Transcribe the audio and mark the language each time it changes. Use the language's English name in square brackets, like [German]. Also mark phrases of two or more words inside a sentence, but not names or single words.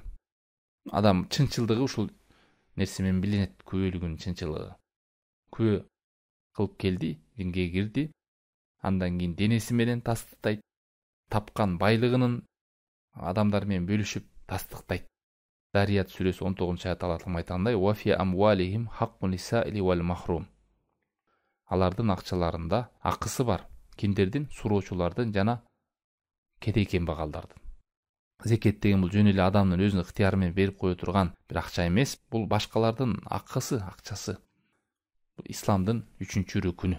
[Kyrgyz] Адам чынчылдыгы ушул нерсе менен билинет, күбөлүгүнүн чынчылыгы. Күбө кылып келди, динге кирди, андан кийин денеси менен тастыктайт, тапкан байлыгынын адамдар менен бөлүшүп тастыктайт. Дарият сүрөсү 19-аят Алла Таалам айткандай: [Arabic] "وفي أموالهم حق للسائل والمحروم." [Kyrgyz] Алардын акчаларында акысы бар. Кимдердин? Суроочулардын жана кедей кембагалдардын. Зекет деген бул жөн эле адамдын өзүнүн ыктыяры менен берип кое турган бир акча эмес, бул башкалардын акысы, акчасы. Бул исламдын 3-чү рүкүнү.